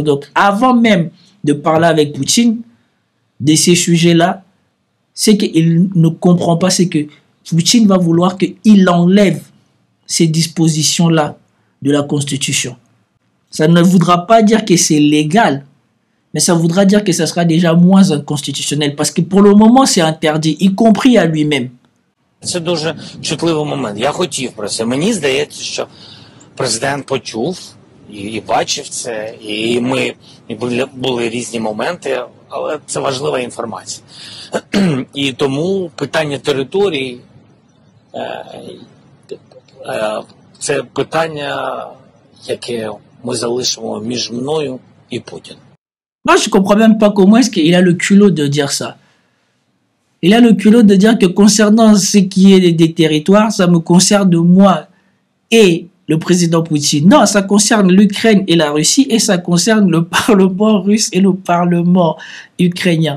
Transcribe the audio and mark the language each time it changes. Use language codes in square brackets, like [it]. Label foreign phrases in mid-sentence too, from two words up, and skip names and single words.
[fr] Donc, avant même de parler avec Poutine de ces sujets-là, c'est qu'il ne comprend pas, c'est que Poutine va vouloir qu'il enlève ces dispositions-là de la Constitution. Ça ne voudra pas dire que c'est légal, mais ça voudra dire que ça sera déjà moins inconstitutionnel, parce que pour le moment, c'est interdit, y compris à lui-même. [uk] Це дуже чутливий момент. Я хотів про це. Мені здається, що президент почув і бачив це, і були різні моменти, але це важлива інформація. І тому питання території це питання, яке ми залишимо між мною і Путіним. [fr] Moi, je ne comprends même pas comment est-ce qu'il a le culot de dire ça. Il a le culot de dire que concernant ce qui est des territoires, ça me concerne moi et le président Poutine. Non, ça concerne l'Ukraine et la Russie et ça concerne le Parlement russe et le Parlement ukrainien.